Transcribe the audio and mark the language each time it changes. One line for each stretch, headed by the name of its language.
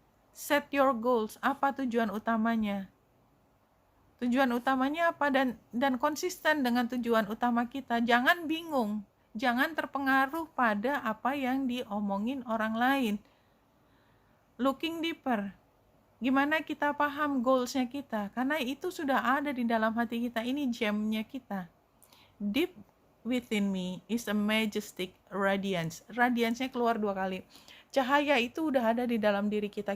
English: Set your goals.
Indonesian: Apa tujuan utamanya? Tujuan utamanya apa, dan konsisten dengan tujuan utama kita. Jangan bingung. Jangan terpengaruh pada apa yang diomongin orang lain.
English: Looking deeper.
Indonesian: Gimana kita paham goalsnya kita? Karena itu sudah ada di dalam hati kita. Ini gemnya kita.
English: Deep within me is a majestic radiance.
Indonesian: Radiance-nya keluar 2 kali. Cahaya itu udah ada di dalam diri kita.